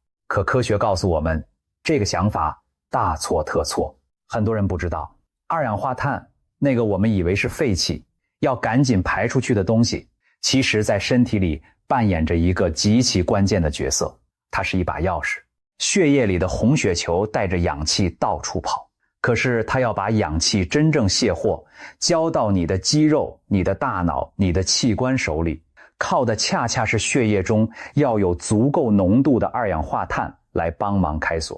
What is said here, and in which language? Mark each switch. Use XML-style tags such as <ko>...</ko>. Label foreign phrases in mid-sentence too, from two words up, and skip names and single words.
<zh>可科學告訴我們，這個想法大錯特錯。很多人不知道，二氧化碳，那個我們以為是廢氣，要趕緊排出去的東西，其實在身體裡扮演着一個極其關鍵的角色。它是一把鑰匙，血液裡的紅血球帶着氧氣到處跑，可是它要把氧氣真正卸貨，交到你的肌肉、你的大腦、你的器官手裡，靠的恰恰是血液中要有足夠濃度的二氧化碳來幫忙開鎖。</zh>